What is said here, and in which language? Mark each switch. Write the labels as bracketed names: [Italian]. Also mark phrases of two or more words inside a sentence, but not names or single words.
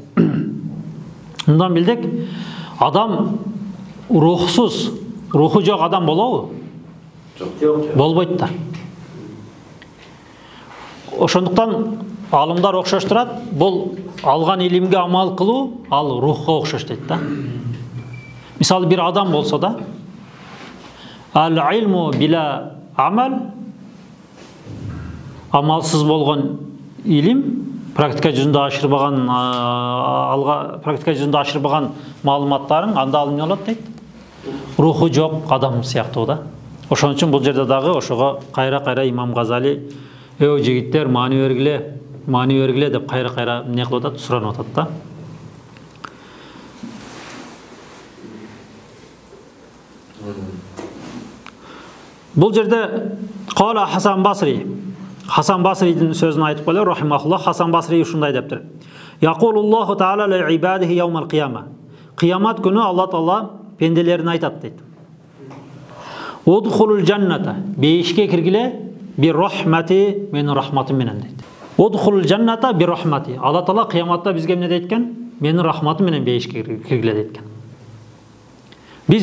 [Kyrgyz] Мындан билдик, адам рухсуз, руху жок адам болобу? Жок. Болбойт да. Ошондуктан алымдар окшоштурат, бул алган илимге амал кылуу, ал рухка окшош дейт да. Мисалы бир адам болсо да, [Arabic] العلم بلا عمل, [Kyrgyz] амалсыз болгон илим, практика жүзүндө ашырбаган маалыматтарың, анда ал эмне болот дейт? Руху жок адам сыяктуу да. Ошон үчүн бул жерде дагы ошого кайра имам Газали жигиттер маани бергиле деп кайра эмне кылып атат, суранып атат да. Бул жерде Кала Хасан Басри, Хасан Басридин сөзүн айтып коелу, рахимахуллах. Хасан Басри ушундай дептир. [Arabic] يقول الله تعالى لعباده يوم القيامة. [Kyrgyz] Кыямат күнү Алла Таала пенделерине айтат дейт. [Arabic] ادخلوا الجنة, [Kyrgyz] бейишке киргиле [Arabic] برحمتي, [Kyrgyz] менин рахматым менен дейт. [Arabic] ادخلوا الجنة برحمتي. [Kyrgyz] Алла Таала кыяматта бизге эмне дейт экен? Менин рахматым менен бейишке киргиле дейт экен.